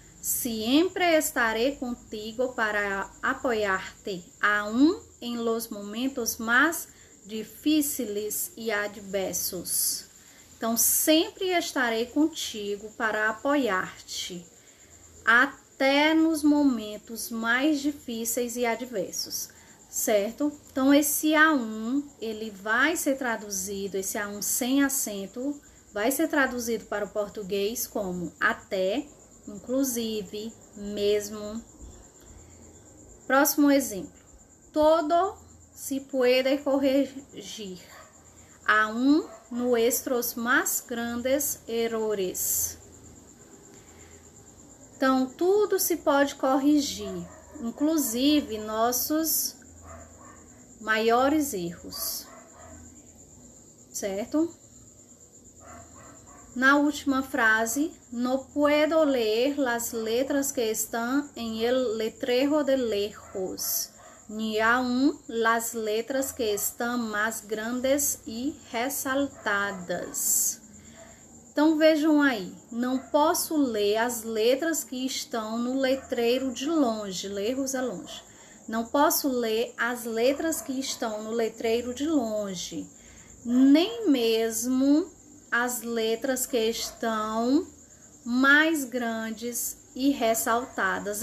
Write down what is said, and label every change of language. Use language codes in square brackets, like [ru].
[es] Siempre estaré contigo para apoyarte, aún en los momentos más [pt] difíceis e adversos. Então, sempre estarei contigo para apoiar-te, até nos momentos mais difíceis e adversos, certo? Então, esse aún, ele vai ser traduzido, esse aún sem acento, vai ser traduzido para o português como até, inclusive, mesmo. Próximo exemplo. [es] Todo se puede corregir, aún nuestros más grandes errores. [pt] Então, tudo se pode corrigir, inclusive nossos maiores erros, certo? Na última frase, [es] no puedo leer las letras que están en el letrero de lejos, ni aún las letras que están más grandes [pt] e ressaltadas. Então, vejam aí, não posso ler as letras que estão no letreiro de longe, lejos é longe. Não posso ler as letras que estão no letreiro de longe, nem mesmo as letras que estão mais grandes e ressaltadas.